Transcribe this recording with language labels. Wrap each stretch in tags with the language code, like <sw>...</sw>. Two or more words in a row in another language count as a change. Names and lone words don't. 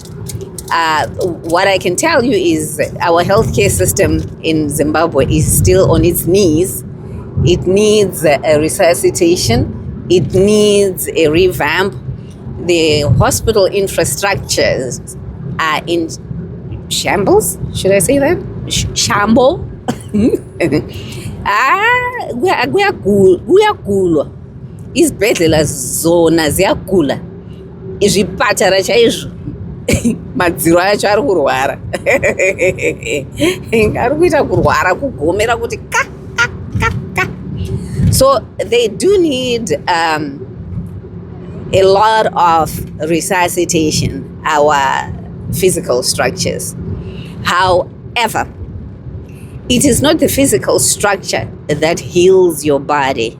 <en>What I can tell you is our healthcare system in Zimbabwe is still on its knees. It needs a resuscitation. It needs a revamp. The hospital infrastructures are in shambles. Should I say that?</en> <nd>Shamble? Kuyagulwa. Izibhedlela zona ziyagula.</nd> <sn>Izvipatara chaizvo madziro acho ari kurwara. Ari kuita kurwara kugomera kuti ka.</sn> <en>So they do need a lot of resuscitation, our physical structures. However, it is not the physical structure that heals your body.</en>